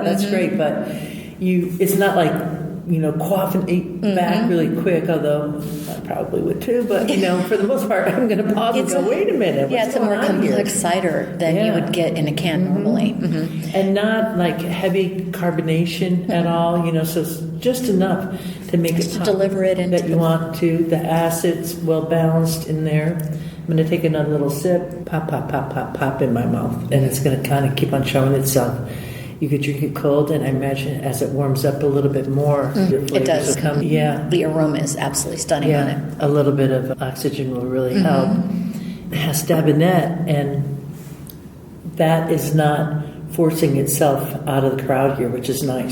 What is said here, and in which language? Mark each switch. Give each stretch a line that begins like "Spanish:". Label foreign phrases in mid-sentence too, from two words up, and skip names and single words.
English: That's great, but it's not like, quaff and eat back really quick, although I probably would too, but, for the most part, I'm going to pause and go, wait a minute, Yeah, what's it's a more going on here? complex cider than you would get in a can normally. And not like heavy carbonation at all, so it's just enough to make it To pop deliver it into that you want to. The acid's well balanced in there. I'm going to take another little sip, pop, pop, pop, pop, pop in my mouth, and it's going to kind of keep on showing itself. You could drink it cold, and I imagine as it warms up a little bit more, your flavors It does. will come. Yeah, The aroma is absolutely stunning on it. a little bit of oxygen will really help. It has stabinette, and that is not forcing itself out of the crowd here, which is nice.